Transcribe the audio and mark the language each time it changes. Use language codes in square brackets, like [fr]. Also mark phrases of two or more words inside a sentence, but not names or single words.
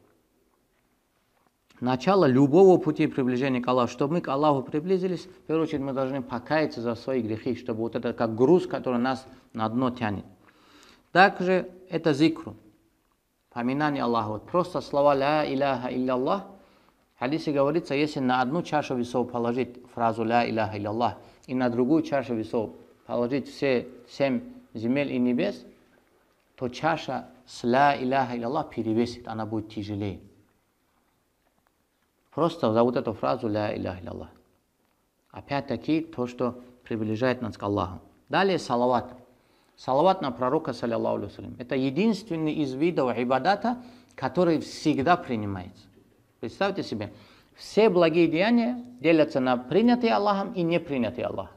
[ru] Начало любого пути приближения к Аллаху. Чтобы мы к Аллаху приблизились, в первую очередь мы должны покаяться за свои грехи, чтобы это как груз, который нас на дно тянет. Также это зикру, поминание Аллаха. Просто слова [ar] «لا إله إلا الله». [ru] В хадисе говорится, если на одну чашу весов положить фразу [ar] «لا إله إلا الله» [ru] и на другую чашу весов положить все 7 земель и небес, то чаша с [ar] «لا إله إلا الله» [ru] перевесит, она будет тяжелее. Просто за эту фразу [ar] «لا إله إلا الله». [ru] Опять-таки то, что приближает нас к Аллаху. Далее салават. Салават на пророка, [ar] صلى الله عليه وسلم. [ru] Это единственный из видов ибадата, который всегда принимается. Представьте себе, все благие деяния делятся на принятые Аллахом и не принятые Аллахом.